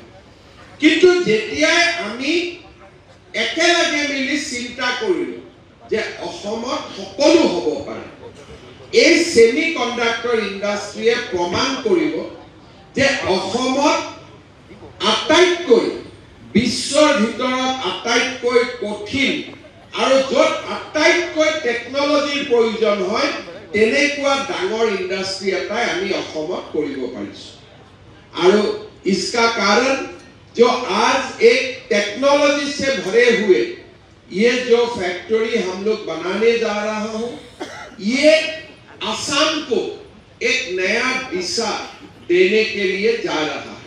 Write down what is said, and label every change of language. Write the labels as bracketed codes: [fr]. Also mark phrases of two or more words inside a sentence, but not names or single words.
[as] কিন্তু যেতিয়াই আমি একেলগে মিলি চিন্তা কৰিলোঁ যে অসমত সকলো হ'ব পাৰে, এই [en] semi conductor industry [as] প্ৰমাণ কৰিব যে অসমত আটাইতকৈ বিশ্বৰ ভিতৰত আটাইতকৈ কঠিন আৰু য'ত আটাইতকৈ টেকনলজিৰ প্ৰয়োজন হয় তেনেকুৱা ডাঙৰ ইণ্ডাষ্ট্ৰী এটাই আমি অসমত কৰিব পাৰিছোঁ। [hi] আৰু इसका कारण जो आज एक टेक्नोलॉजी से भरे हुए ये जो फैक्ट्री हम लोग बनाने जा रहा हूं, ये आसाम को एक नया दिशा देने के लिए जा रहा है।